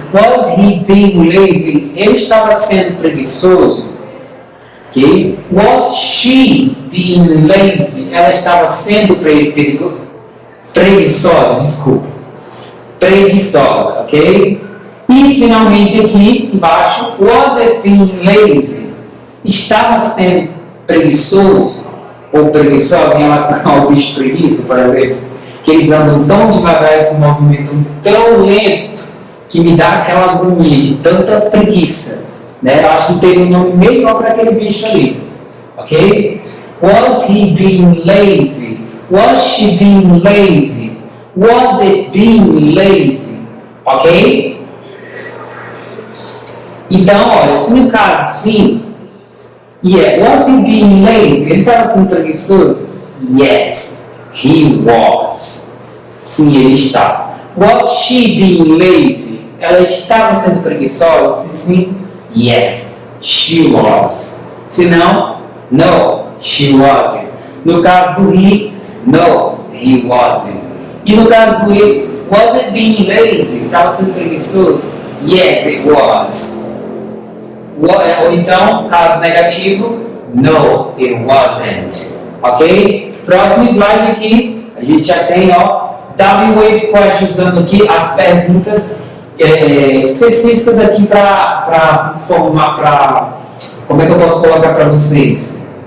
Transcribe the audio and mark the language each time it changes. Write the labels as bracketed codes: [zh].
[en] Was he being lazy? [pt] Ele estava sendo preguiçoso. [en] Okay? Was she being lazy? [pt] Ela estava sendo preguiçosa, desculpa. Preguiçosa, ok? E finalmente aqui embaixo, [en] was it being lazy? [pt] Estava sendo preguiçoso ou preguiçosa em relação ao bicho preguiça, por exemplo, que eles andam tão devagar, esse movimento tão lento, que me dá aquela agonia de tanta preguiça. Né? Eu acho que tem um nome melhor para aquele bicho ali. [en] Ok? Was he being lazy? Was she being lazy? Was it being lazy? Ok? [pt] Então, olha, se no caso sim, [en] was he being lazy? [pt] Ele estava sendo preguiçoso? [en] Yes, he was. [pt] Sim, ele estava. [en] Was she being lazy? [pt] Ela estava sendo preguiçosa? Se sim, [en] yes, she was. [pt] Se não, [en] no, she wasn't. [pt] No caso do he, [en] no, he wasn't. [pt] E no caso do it, [en] was it being lazy? [pt] Estava sendo preguiçoso? [en] Yes, it was. [pt] Ou então, caso negativo, [en] no, it wasn't. [pt] Ok? Próximo slide aqui, a gente já tem, ó, W8 questions, usando aqui as perguntas específicas aqui para formar, como é que eu posso colocar para vocês?